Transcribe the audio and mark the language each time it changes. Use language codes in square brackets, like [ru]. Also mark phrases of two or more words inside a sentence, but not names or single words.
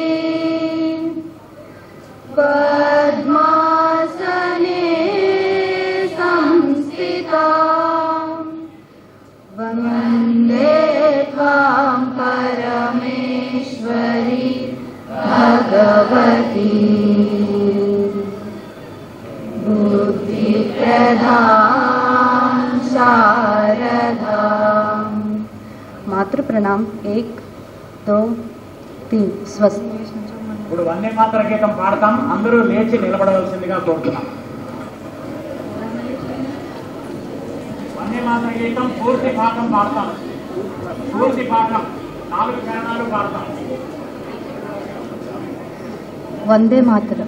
[sa] पद्मासने संस्थिता वन्दे त्वां परमेश्वरी भगवती बुद्धिप्रदां शारदां। मातृ प्रणाम 1 2 3 స్వస్తి. [te] ఇప్పుడు వందే మాతర గీతం పాడతాం, అందరూ లేచి నిలబడవలసిందిగా కోరుతున్నాం. వందే మాతర గీతం పూర్తి పాఠం పాడతాం, పూర్తి పాఠం 4 చరణాలు పాడతాం. వందే మాతరం.